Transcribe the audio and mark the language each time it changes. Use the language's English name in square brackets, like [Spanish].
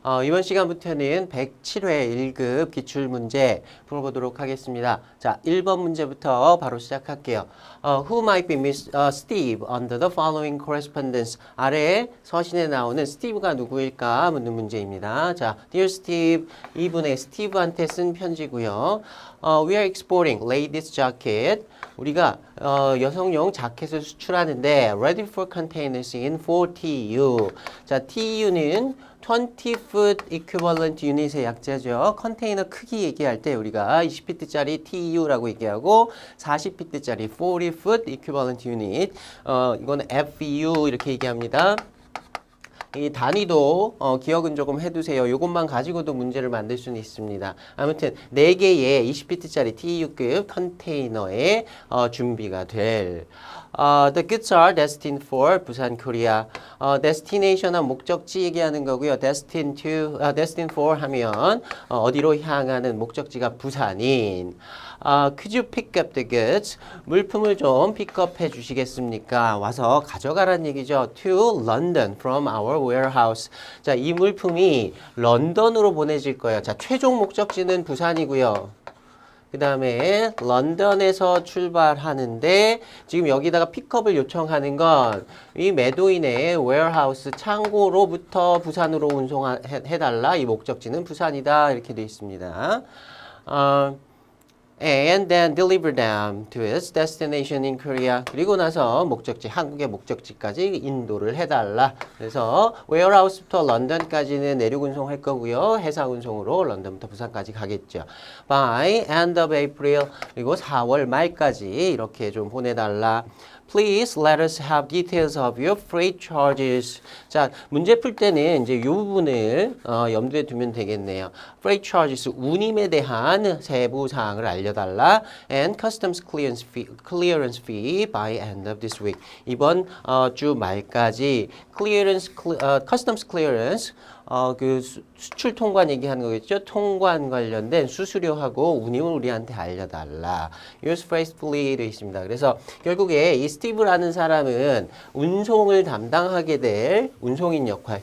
[Korean] 이번 시간부터는 107회 1급 기출문제 풀어보도록 하겠습니다. 자, 1번 문제부터 바로 시작할게요. [English] Who might be Miss Steve under the following correspondence? [Korean] 아래에 서신에 나오는 스티브가 누구일까 묻는 문제입니다. 자, Dear Steve, 이분의 스티브한테 쓴 편지고요. [English] We are exporting ladies jacket. [Korean] 우리가 여성용 자켓을 수출하는데 [English] ready for containers in 4TU. [Korean] 자, TU는 20foot equivalent unit의 약자죠. 컨테이너 크기 얘기할 때 우리가 20피트짜리 TU라고 얘기하고 40피트짜리 40foot equivalent unit 이거는 FEU 이렇게 얘기합니다. 이 단위도 기억은 조금 해두세요. 이것만 가지고도 문제를 만들 수는 있습니다. 아무튼 4개의 20피트짜리 TU급 컨테이너에 준비가 될 [English] The goods are destined for [Korean] 부산 코리아. destination은 목적지 얘기하는 거고요. [English] destined for [Korean] 하면 어디로 향하는 목적지가 부산인. [English] Could you pick up the goods? [Korean] 물품을 좀 픽업해 주시겠습니까? 와서 가져가란 얘기죠. [English] To London from our warehouse. [Korean] 자, 이 물품이 런던으로 보내질 거예요. 자, 최종 목적지는 부산이고요. 그 다음에 런던에서 출발하는데 지금 여기다가 픽업을 요청하는 건 이 매도인의 warehouse 창고로부터 부산으로 운송해달라. 이 목적지는 부산이다. 이렇게 되어 있습니다. [English] And then deliver them to its destination in Korea. [Korean] 그리고 나서 목적지, 한국의 목적지까지 인도를 해달라. 그래서 warehouse부터 런던까지는 내륙 운송할 거고요. 해상 운송으로 런던부터 부산까지 가겠죠. [English] By end of April. [Korean] 그리고 4월 말까지 이렇게 좀 보내달라. [English] Please let us have details of your freight charges. [Korean] 자, 문제 풀 때는 이제 이 부분을 염두에 두면 되겠네요. Freight charges, 운임에 대한 세부 사항을 알려달라. [English] And customs clearance fee by end of this week. [Korean] 이번 주 말까지 customs clearance 그 수출 통관 얘기하는 거겠죠. 통관 관련된 수수료하고 운임을 우리한테 알려달라. [English] Use faithfully [Korean] 되어 있습니다. 그래서 결국에 이 스티브라는 사람은 운송을 담당하게 될 운송인 역할.